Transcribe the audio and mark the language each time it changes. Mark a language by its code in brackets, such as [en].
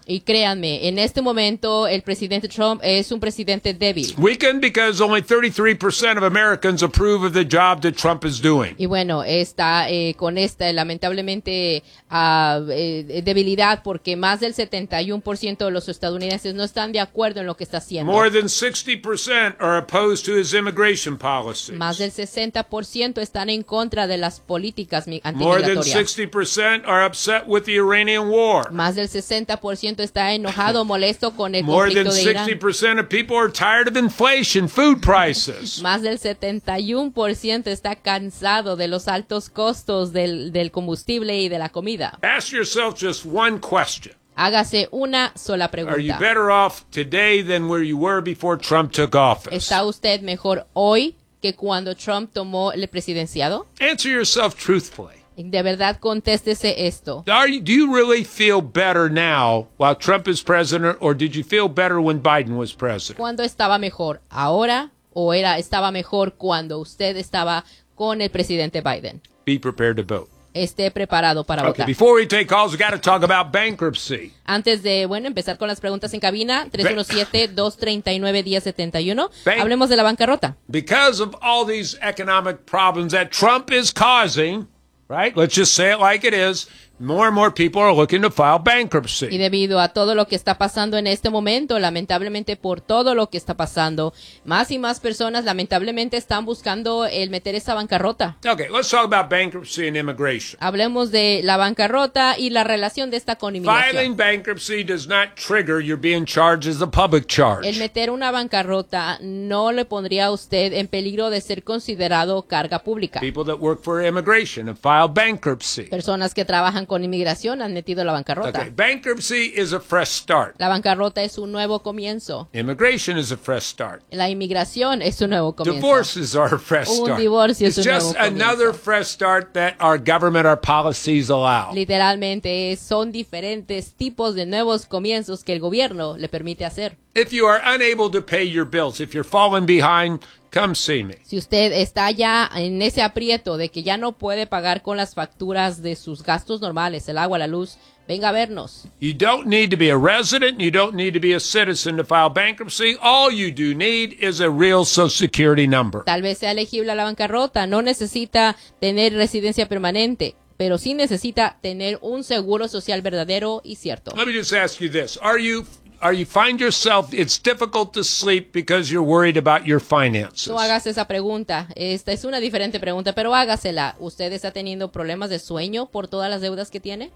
[es] Y créanme, en este momento el presidente Trump es un presidente débil. [en] Weakened because only 33% of Americans approve of the job that Trump is doing. [es] Y bueno, está con esta lamentablemente debilidad porque más del 71% de los estadounidenses no están de acuerdo en lo que está haciendo. [en] More than 60% are opposed to his immigration policies. [es] Más del 60% están en contra de las políticas antimigratorias. [en] More than 60% are upset with the Iranian war. [es] Más del 60% está enojado, molesto con el [en] More [es] conflicto de Irán. [en] More than 60% of people are tired of inflation, food prices. [es] Más del 71% está cansado de los altos costos del combustible y de la comida. [en] Ask yourself just one question. [es] Hágase una sola pregunta. [en] Are you better off today than where you were before Trump took office? [es] ¿Está usted mejor hoy que cuando Trump tomó el presidenciado? [en] Answer yourself truthfully. [es] De verdad, contéstese esto. [en] Do you really feel better now while Trump is president, or did you feel better when Biden was president? [es] ¿Cuándo estaba mejor? ¿Ahora o estaba mejor cuando usted estaba con el presidente Biden? [en] Be prepared to vote. [es] Esté preparado para votar. [en] Okay, before we take calls, we got to talk about bankruptcy. [es] Antes de, bueno, empezar con las preguntas en cabina, 317-239-1071, hablemos de la bancarrota. [en] Because of all these economic problems that Trump is causing, right? Let's just say it like it is. More and more people are looking to file bankruptcy. [es] Y debido a todo lo que está pasando en este momento, lamentablemente por todo lo que está pasando, más y más personas lamentablemente están buscando el meter esa bancarrota. [en] Okay, let's talk about bankruptcy and immigration. [es] Hablemos de la bancarrota y la relación de esta con inmigración. [en] Filing bankruptcy does not trigger your being charged as a public charge. [es] El meter una bancarrota no le pondría a usted en peligro de ser considerado carga pública. [en] People that work for immigration have filed bankruptcy. [es] Personas que trabajan con inmigración han metido la bancarrota. [en] Okay. Bankruptcy is a fresh start. [es] La bancarrota es un nuevo comienzo. [en] Immigration is a fresh start. [es] La inmigración es un nuevo comienzo. [en] Divorces are a fresh start. [es] Un divorcio es un nuevo comienzo. [en] It's just another fresh start that our government, our policies allow. [es] Literalmente son diferentes tipos de nuevos comienzos que el gobierno le permite hacer. [en] If you are unable to pay your bills, if you're falling behind, come see me. [es] Si usted está ya en ese aprieto de que ya no puede pagar con las facturas de sus gastos normales, el agua, la luz, venga a vernos. [en] You don't need to be a resident, you don't need to be a citizen to file bankruptcy. All you do need is a real Social Security number. [es] Tal vez sea elegible a la bancarrota, no necesita tener residencia permanente, pero sí necesita tener un seguro social verdadero y cierto. [en] Let me just ask you this. Are you find yourself, it's difficult to sleep because you're worried about your finances? [es] No hagas esa pregunta. Esta es una diferente pregunta, pero hágasela. ¿Usted está teniendo problemas de sueño por todas las deudas que tiene?